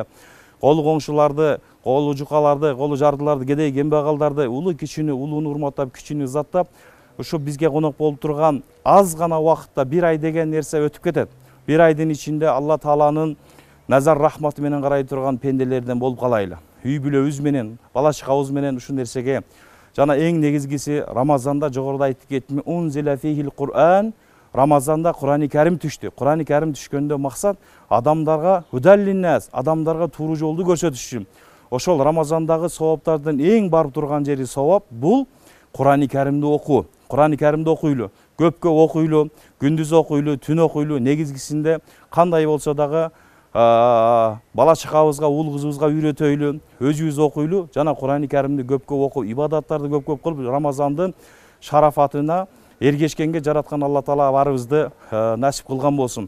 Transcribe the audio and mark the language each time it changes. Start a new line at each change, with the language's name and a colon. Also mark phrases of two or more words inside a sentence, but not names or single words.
Kyrgyz: Колу коңшуларды, колу жукаларды, колу жардыларды, кедей кембагалдарды, улуу кичүүнү, улууну урматтап, кичүүнү ызаттап, ушу бизге конок болуп турган аз гана убакытта, бир ай деген нерсе өтүп кетет. Бир айдын ичинде Алла Тааланын назар рахматы менен карай турган пенделерден болуп калайлы. Үй бүлөбүз менен, бала чагабыз менен ушул нерсеге, жана эң негизгиси Рамазанда жогоруда айтып кеттим,
Arabic: أنزل فيه القرآن,
Kyrgyz: Рамазанда Кур'ани Карим түштү. Кур'ани Карим түшкөндө максат адамдарга худаллиннас, адамдарга тууру жолду көрсөтүш үчүн. Ошол Рамазандагы саваптардын эң барып турган жери савап бул Кур'ани Каримди окуу. Кур'ани Каримди окуйлу, көпкө окуйлу, күндүз окуйлу, түн окуйлу, негизгисинде кандай болсо дагы бала чагабызга, уул кызыбызга үйрөтөйлү, өзүбүз окуйлу, жана Кур'ани Каримди көпкө окуп, ибадаттарды көп кылып, Рамазандын шарафатына эргешкенге жараткан Алла Таала баарыбызды насип кылган болсун.